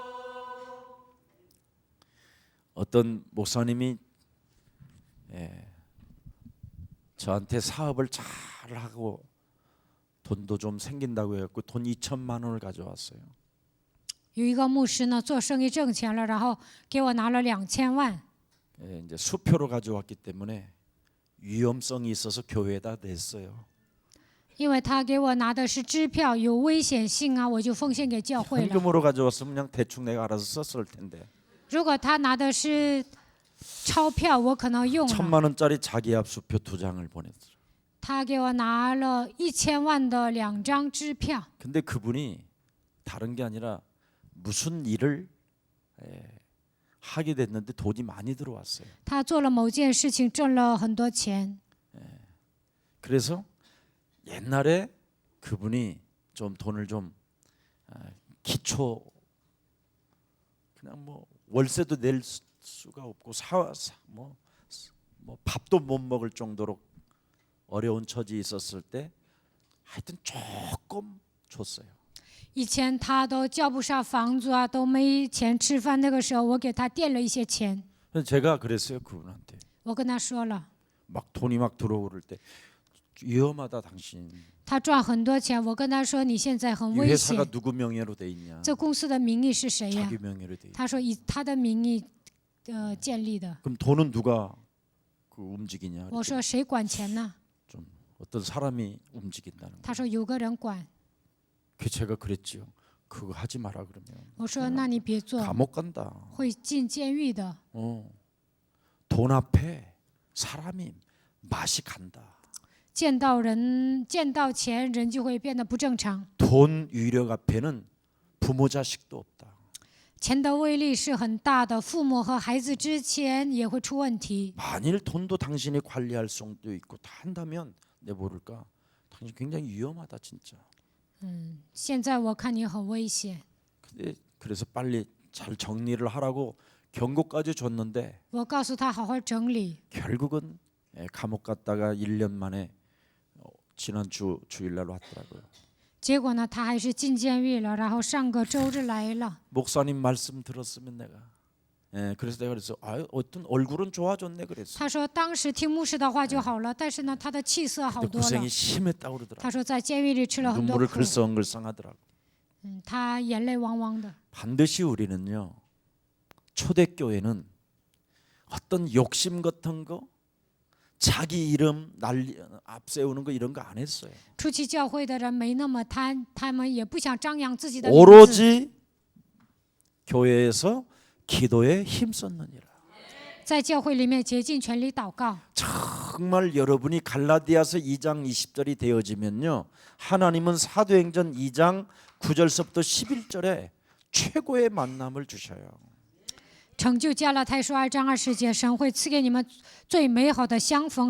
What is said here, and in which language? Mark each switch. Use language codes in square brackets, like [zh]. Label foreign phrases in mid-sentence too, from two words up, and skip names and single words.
[ko] 어떤 목사님이 저한테 사업을 잘 하고 돈도 좀 생긴다고 해갖고 돈 2천만 원을 가져왔어요. [zh] 有一个牧师呢，做生意挣钱了，然后给我拿了2000万。 [ko] 이제 수표로 가져왔기 때문에 위험성이 있어서 교회에다 냈어요. [zh] 因为他给我拿的是支票，有危险性啊，我就奉献给教会了。 [ko] 현금으로 가져왔으면 그냥 대충 내가 알아서 썼을 텐데. [zh] 如果他拿的是钞票，我可能用了。 [ko] 1,000만 원짜리 자기압 수표 2장을 보냈어요. [zh] 他给我拿了1000万的2张支票。 [ko] 근데 그분이 다른 게 아니라 무슨 일을 하게 됐는데 돈이 많이 들어왔어요. [zh] 他做了某件事情，挣了很多钱。 [ko] 그래서 옛날에 그분이 좀 돈을 좀 기초 그냥 뭐 월세도 낼 수가 없고 뭐 밥도 못 먹을 정도로 어려운 처지에 있었을 때 하여튼 조금 줬어요. [zh] 以前他都交不上房租啊，都没钱吃饭。那个时候，我给他垫了一些钱。 [ko] 그래서 제가 그랬어요 그분한테. [zh] 我跟他说了， [ko] 막 돈이 막 들어오를 때 위험하다 당신. [zh] 他赚很多钱，我跟他说你现在很 [ko] 이 [zh] 危险 [ko] 회사가 。 누구 명예로 돼 있냐? [zh] 这公司的名义是谁呀？ [ko] 자기 명예로 돼 있냐? [zh] 他说以他的名义建立的。 [ko] 그럼 돈은 누가 그 움직이냐? [zh] 我说谁管钱呢？ [ko] 좀 어떤 사람이 움직인다는 [zh] 他 [ko] 거. [zh] 说有个人管。 [ko] 그 제가 그랬지요. 그거 하지 마라 그러면 [zh] 我说那你别做， [ko] 감옥 간다. [zh] 会进监狱的。 [ko] 돈 앞에 사람이 맛이 간다. [zh] 见到人，见到钱，人就会变得不正常。 [ko] 돈 위력 앞에는 부모 자식도 없다. [zh] 钱的威力是很大的，父母和孩子之间也会出问题。 [ko] 만일 돈도 당신이 관리할 수도 있고 다 한다면 내 모를까 당신 굉장히 위험하다 진짜. [zh] 现在我看你很危险， [ko] 근데 그래서 빨리 잘 정리를 하라고 경고까지 줬는데 [zh] 我告诉他好好整理。 [ko] 결국은 감옥 갔다가 1년 만에 지난 주일날 왔더라고요. [zh] 结果呢，他还是进监狱了，然后上个周日来了。 [ko] 목사님 말씀 들었으면 내가 그래서 내가 그래서 어떤 얼굴은 좋아졌네 그랬어. [zh] 他说当时听牧师的话就好了，但是呢，他的气色好 [ko] 근데 [zh] 多了 [ko] 고생이 。 심했다고 그러더라고. [zh] 他说在监狱里吃了很多 [ko] 눈물을 [zh] 苦， [ko] 글썽글썽하더라고. [zh] 他眼泪汪汪的。 [ko] 반드시 우리는요 초대교회는 어떤 욕심 같은 거 자기 이름 앞세우는 거 이런 거 안 했어요. [zh] 初期教会的人没那么贪，他们也不想张扬自己的名字， [ko] 오로지 교회에서 기도에 힘썼느니라. [zh] 在教会里面竭尽全力祷告。 [ko] 정말 여러분이 갈라디아서 2장 20절이 되어지면요 하나님은 사도행전 2장 9절서부터 11절에 최고의 만남을 주셔요. [zh] 成就加拉太书2章20节，神会赐给你们最美好的相逢。